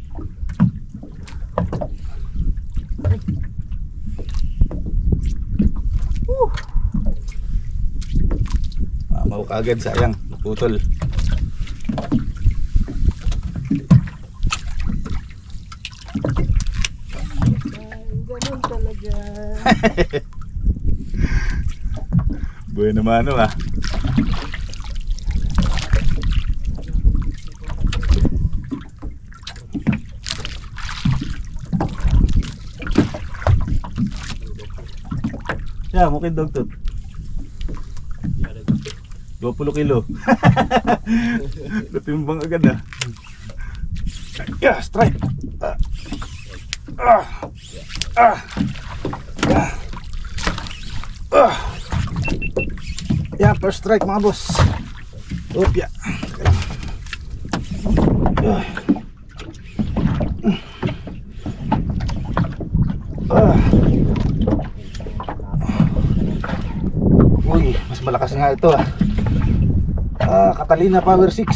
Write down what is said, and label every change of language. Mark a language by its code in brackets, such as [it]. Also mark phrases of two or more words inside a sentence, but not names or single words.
[tl] Mamaw ka agad, sayang. Putol. Ganun talaga. Buhay naman ano ha. Yeah, mungkin dokter. 20 kilo. Natimbang agad ah. [en] Yeah, strike. Yeah, first strike mga boss. [tl] Oop, yeah. Teka lang. Uy, mas malakas nga ito ah. Catalina Power 6.